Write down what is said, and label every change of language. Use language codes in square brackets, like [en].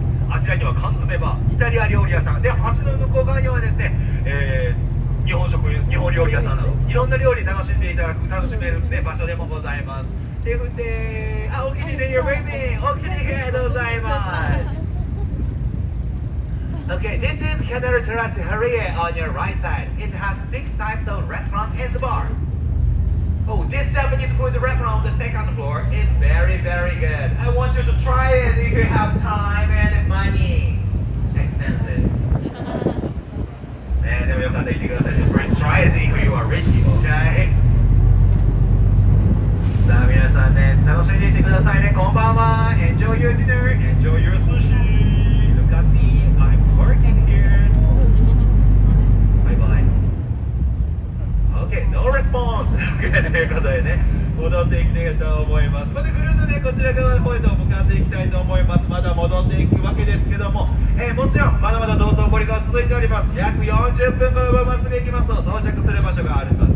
[ja] あちらには缶詰バー、イタリア料理屋さんで、橋の向こう側にはですね、日本料理屋さんなどいろんな料理楽しんでいただく楽しめる、ね、場所でもございます。手振ってお気に入りで [en] You're waving [ja] お気に入りでございます。 [en] Okay, this is Kanaru Terrace Harie on your right side. It has 6 types of restaurant and bar. Oh, this Japanese food restaurant on the second floor is very, very good. I want you to try it if you have time and money. Expensive. [ja] ね、でもよかったら言ってください。 [en] Please try it if you are rich, okay? [ja] さあ皆さんね、楽しんでいってくださいね。こんばんは。 [en] Enjoy your dinner, enjoy your sushi. Look at me, I'm working here. Bye bye. Okay, no response. [ja] ということでね、戻っていきたいと思います。またぐるっとね、こちら側の方へと向かっていきたいと思います。まだ戻っていくわけですけども、もちろんまだまだ道頓堀が続いております。約40分このまままっすぐ行きますと到着する場所があります。